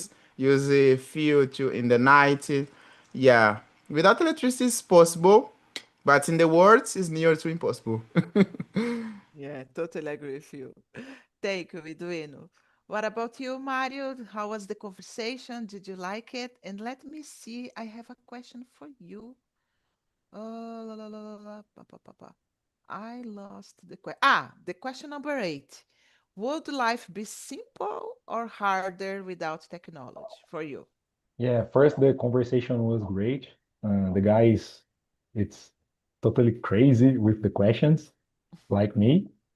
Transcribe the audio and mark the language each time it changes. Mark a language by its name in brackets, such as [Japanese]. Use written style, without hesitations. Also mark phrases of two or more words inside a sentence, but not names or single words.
[English] house, use the fuel to in the night. Yeah, without electricity, it's possible, but in the world, it's near to impossible. Yeah, totally agree with you. Thank you, Eduino. What about you, Mario? How was the conversation? Did you like it? And let me see, I have a question for you. La, la, la, la, la, pa, pa, pa, pa. I lost the question. The question number eight. Would life be simple or harder without technology for you? Yeah, first the conversation was great. The guys, it's totally crazy with the questions, like me.